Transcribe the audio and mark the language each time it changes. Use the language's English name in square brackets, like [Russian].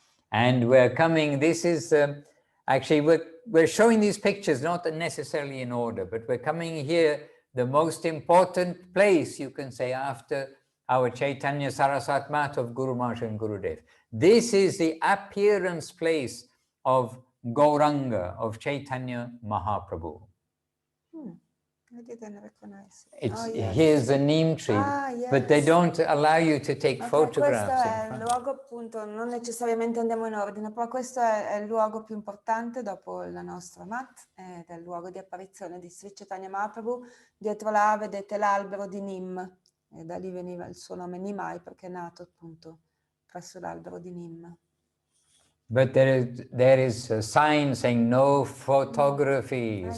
[English] And we're coming, this is, actually we're showing these pictures not necessarily in order, but we're coming here, the most important place, you can say, after our Chaitanya Saraswat Mat of Guru Maharaj and Gurudev. This is the appearance place of Gauranga, of Chaitanya Mahaprabhu. I didn't recognize. It's, yes. Here's a neem tree, Yes. but they don't allow you to take photographs. [Italian] Questo è il luogo, appunto, non necessariamente andiamo in ordine, però questo è il luogo più importante dopo la nostra mat, ed è il luogo di apparizione di Sri Caitanya Mahaprabhu. Dietro là vedete l'albero di Nim, e da lì veniva il suo nome Nimai, perché è nato appunto presso l'albero di Nim. [English] But there is a sign saying no photography,